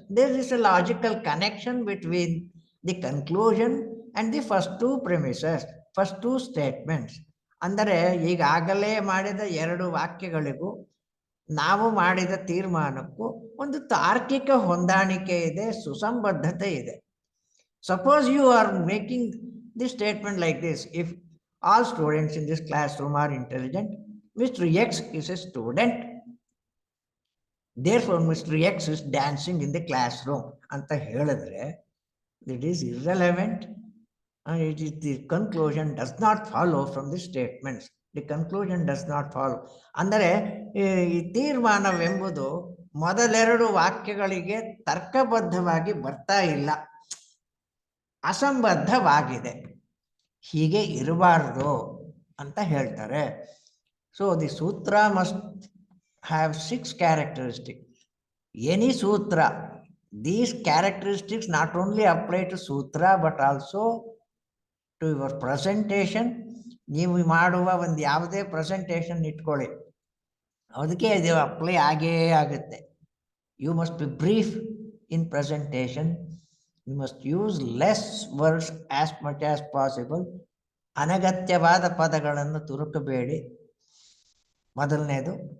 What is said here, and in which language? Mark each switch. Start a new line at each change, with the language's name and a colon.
English: There is a logical connection between the conclusion and the first 2 premises, first 2 statements.
Kannada: ಅಂದರೆ ಈಗಾಗಲೇ ಮಾಡಿದ 2 ವಾಕ್ಯಗಳಿಗೂ ನಾವು ಮಾಡಿದ ತೀರ್ಮಾನಕ್ಕೂ ಒಂದು ತಾರ್ಕಿಕ ಹೊಂದಾಣಿಕೆ ಇದೆ, ಸುಸಂಬದ್ಧತೆ ಇದೆ.
English: Suppose you are making this statement like this: if all students in this classroom are intelligent, Mr. X is a student, therefore Mr. X is dancing in the classroom
Kannada: ಅಂತ ಹೇಳಿದ್ರೆ
English: it is irrelevant, and the conclusion does not follow from the statements. The conclusion does not follow.
Kannada: ಅಂದರೆ ಈ ತೀರ್ಮಾನವೆಂಬುದು ಮೊದಲೆರಡು ವಾಕ್ಯಗಳಿಗೆ ತರ್ಕಬದ್ಧವಾಗಿ ಬರ್ತಾ ಇಲ್ಲ. ಅಸಂಬದ್ಧವಾಗಿದೆ, ಹೀಗೆ ಇರಬಾರ್ದು ಅಂತ ಹೇಳ್ತಾರೆ.
English: So the sutra must have 6 characteristics. Any sutra, these characteristics not only apply to sutra but also to your presentation.
Kannada: ನೀವು ಮಾಡುವ ಒಂದು ಯಾವುದೇ ಪ್ರೆಸೆಂಟೇಷನ್ ಇಟ್ಕೊಳ್ಳಿ, ಅದಕ್ಕೆ ಇದು ಅಪ್ಲೈ ಆಗೇ ಆಗುತ್ತೆ.
English: You must be brief in presentation. You must use less words as much as possible.
Kannada: ಅನಗತ್ಯವಾದ ಪದಗಳನ್ನು ತುರುಕಬೇಡಿ, ಮೊದಲನೇದು.